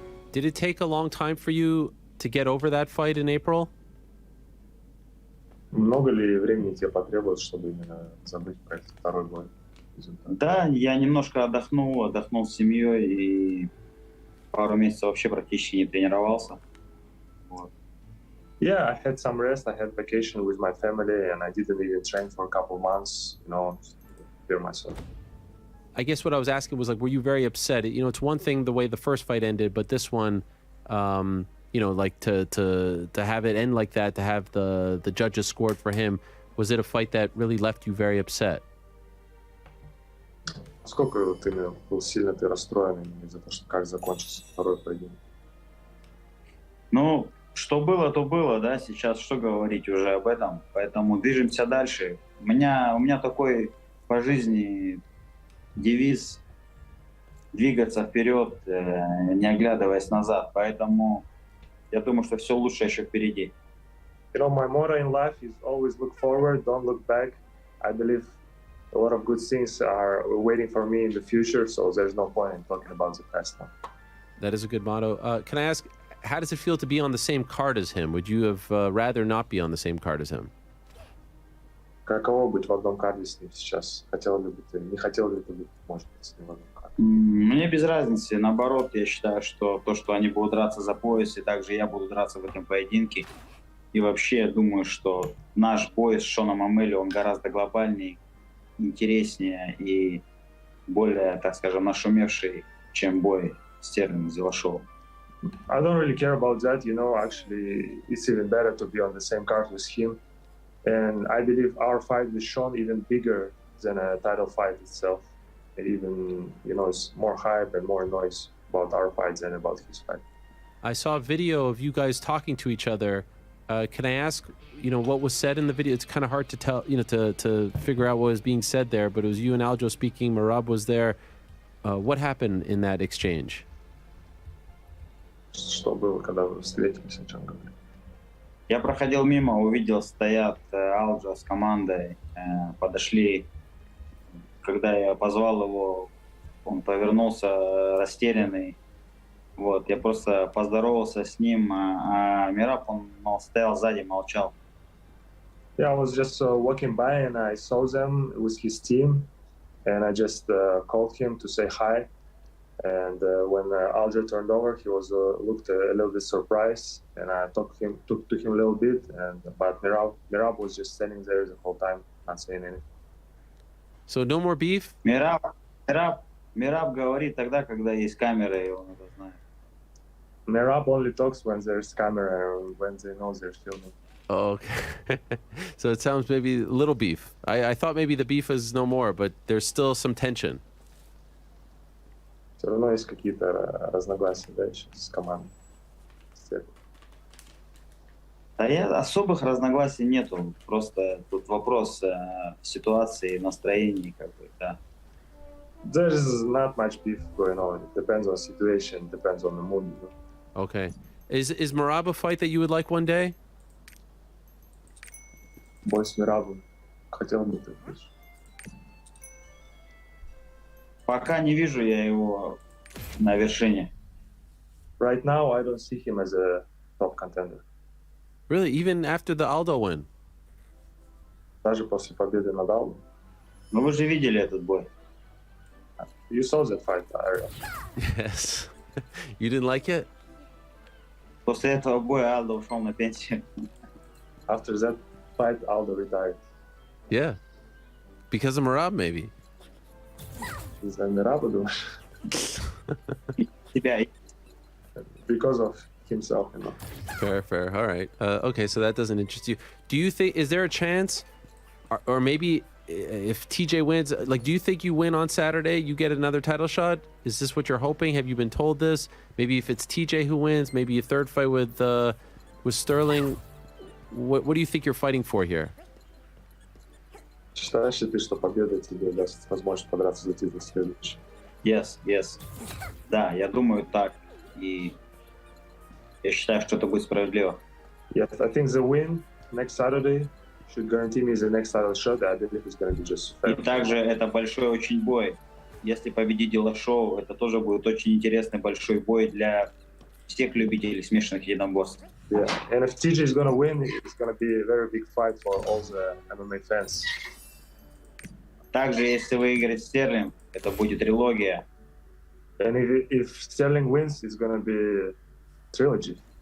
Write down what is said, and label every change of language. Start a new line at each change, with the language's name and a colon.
English: Did it take a long time for you to get over that fight in April?
Russian: Много ли времени тебе потребовалось, чтобы именно забыть про этот второй бой? Да, я немножко отдохнул с семьей и пару месяцев вообще практически не тренировался. Вот.
English: Yeah, I had some rest. I had vacation with my family, and I didn't even train for a couple months, to clear myself. I guess what I was asking was, like, were you very upset? It's one thing the way the first fight ended, but this one, like to have it end like that, to have the judges scored for him, was it a fight that really left you very upset?
Russian: Сколько ты был сильно расстроен из-за того, что как закончился второй поединок? Ну, что было, то было, да, сейчас что говорить уже об этом, поэтому движемся дальше. У меня такой по жизни девиз двигаться вперед, не оглядываясь назад, поэтому я думаю, что все лучшее еще впереди.
English: My motto in life is always look forward, don't look back. I believe a lot of good things are waiting for me in the future, so there's no point in talking about the past now. That is a good motto. Can I ask, how does it feel to be on the same card as him? Would you have rather not be on the same card as him?
Russian: Каково быть в одном карде с ним сейчас? Не хотел ли ты быть, может быть, с ним в одном карде? Мне без разницы. Наоборот, я считаю, что то, что они будут драться за пояс, и также я буду драться в этом поединке. И вообще, я думаю, что наш бой с Шоном Омели, он гораздо глобальнее, интереснее и более, так скажем, нашумевший, чем бой Стерлинга с Зелашовым.
English: I don't really care about that, actually it's even better to be on the same card with him. And I believe our fight with Sean even bigger than a title fight itself. It even, it's more hype and more noise about our fight than about his fight. I saw a video of you guys talking to each other. Can I ask, what was said in the video? It's kind of hard to tell, to figure out what was being said there, but it was you and Aljo speaking. Merab was there. What happened in that exchange?
Russian: Что было, когда вы встретились, о чем говорили? Я проходил мимо, увидел, стоят Алджо с командой, подошли. Когда я позвал его, он повернулся растерянный. Вот, я просто поздоровался с ним, а Мераб, он стоял сзади, молчал.
English: Yeah, I was just walking by and I saw them with his team, and I just called him to say hi. And when Aljo turned over, he was looked a little bit surprised, and I talked to him a little bit. But Merab was just standing there the whole time, not saying anything. So no more beef?
Russian: Мераб говорит тогда, когда есть камера, и он это знает.
English: Merab only talks when there's camera or when they know they're filming. Oh, okay. So it sounds maybe a little beef. I thought maybe the beef is no more, but there's still some tension.
Russian: Все равно есть какие-то разногласия, да, еще с командой. Да особых разногласий нету. Просто тут вопрос ситуации, настроения, да.
English: There's not much beef going on. It depends on the situation, depends on the mood. Okay. Is Merab a fight that you would like one day?
Russian: Бой с Мерабом. Хотел бы ты. Пока не вижу я его на вершине.
English: Right now, I don't see him as a top contender. Really? Even after the Aldo win?
Russian: Даже после победы над Алдо. Ну вы же видели этот бой.
English: You saw that fight, Ariel. Yes. You didn't like it?
Russian: После этого боя Алдо ушел на пенсию.
English: After that fight, Aldo retired. Yeah. Because of Marab, maybe.
Russian: Из-за Мираба, думаешь? Тебя
English: Because of himself, you know. Fair. All right. Okay, so that doesn't interest you. Do you think, is there a chance, or maybe if TJ wins, like, do you think you win on Saturday, you get another title shot? Is this what you're hoping? Have you been told this? Maybe if it's TJ who wins, maybe a third fight with Sterling. What do you think you're fighting for here?
Russian: Считаешь ли ты, что победа тебе даст возможность подраться за титул следующий?
English: Yes.
Russian: Да, я думаю так. И я считаю, что это будет справедливо.
English: Yes, I think the win next Saturday should guarantee me the next title shot. I believe it's going to be just fair.
Russian: И также это большой очень бой. Если победит Дилашоу, это тоже будет очень интересный большой бой для всех любителей смешанных единоборств.
English: Yeah, and if TJ is going to win, it's going to be a very big fight for all the MMA fans.
Russian: Также, если выиграет Стерлинг, это будет трилогия.
English: And if Sterling wins, it's going to be a trilogy.